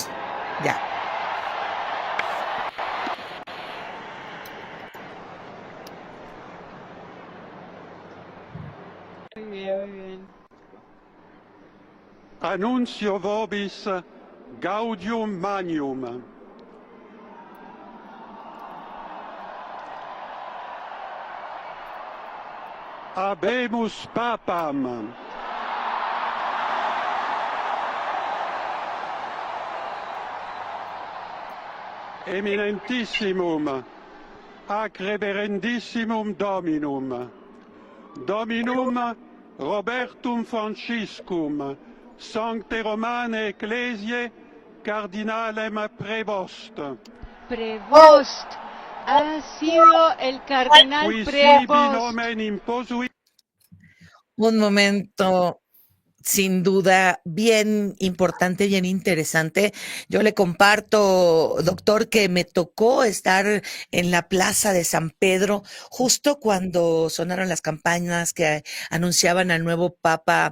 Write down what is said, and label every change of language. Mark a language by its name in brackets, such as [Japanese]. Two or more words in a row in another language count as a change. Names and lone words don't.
[Spanish] Ya. Muy bien, muy bien. [Latin] Annuncio vobis gaudium magnum. Habemus papam. Eminentissimum, ac reverendissimum Dominum, Dominum Robertum Franciscum, Sancte Romane Ecclesiae, Cardinalem Prevost. [Spanish] Prevost. Ha sido el cardenal [Latin] Qui sibi Prevost. nomen imposuit. [Spanish] Un momento sin duda bien importante, bien interesante. Yo le comparto, doctor, que me tocó estar en la plaza de San Pedro justo cuando sonaron las campanas que anunciaban al nuevo Papa.